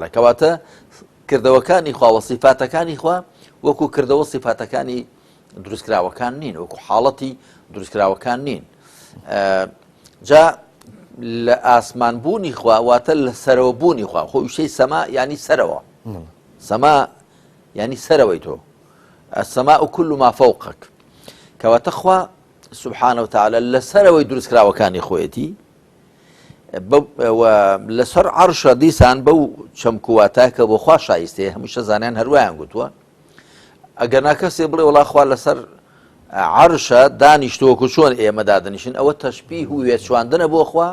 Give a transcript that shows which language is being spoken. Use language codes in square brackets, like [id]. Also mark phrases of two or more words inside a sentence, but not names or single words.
[ckb] کەواتە کردەوەکانی خوا و صیفاتەکانی خوا وەکو کردەوە صیفاتەکانی دروستکراوەکان نین، وەکو حاڵەتی دروستکراوەکان نین. جا لە ئاسمانبوونی خوا واتە لە سەرەوەبوونی خوا، خۆ وشەی سەما یعنی سەرەوە، سەما یعنی سەرەوەی تۆ، [ar] السەماء كل ما فوقك. [ckb] کەواتە خوا [ar] سبحانه وتعالى [ckb] لە سەرەوەی دروستکراوەکانی خۆیەتی و لەسەر عەرشە دیسان بەو چەمکوواتە کە بۆ خوا شایستەیە هەمیشە زانیان هەروایان گوتووە. ئەگەر ناکەسێ بڵێ وەڵا خوا لەسەر عەرشە دانیشتووەکو چۆن ئێمە دادەنیشن، ئەوە تەشبیه و وێچواندنە بۆ خوا.